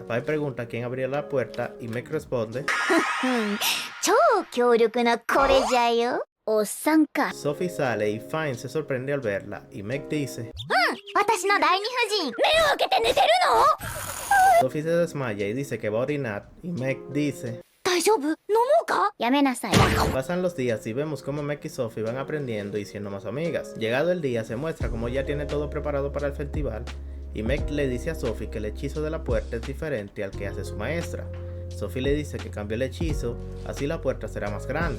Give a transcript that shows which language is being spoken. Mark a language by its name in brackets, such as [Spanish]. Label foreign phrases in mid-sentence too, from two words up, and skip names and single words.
[Spanish] Fine pregunta quién abría la puerta y Meg responde Sophie sale y Fine se sorprende al verla y Meg dice Sophie se desmaya y dice que va a orinar y Meg dice [Japanese] 大丈夫？飲もうか？やめなさい。 [Spanish] Pasan los días y vemos cómo Meg y Sophie van aprendiendo y siendo más amigas. Llegado el día se muestra cómo ya tiene todo preparado para el festival y Meg le dice a Sophie que el hechizo de la puerta es diferente al que hace su maestra. Sophie le dice que cambie el hechizo, así la puerta será más grande.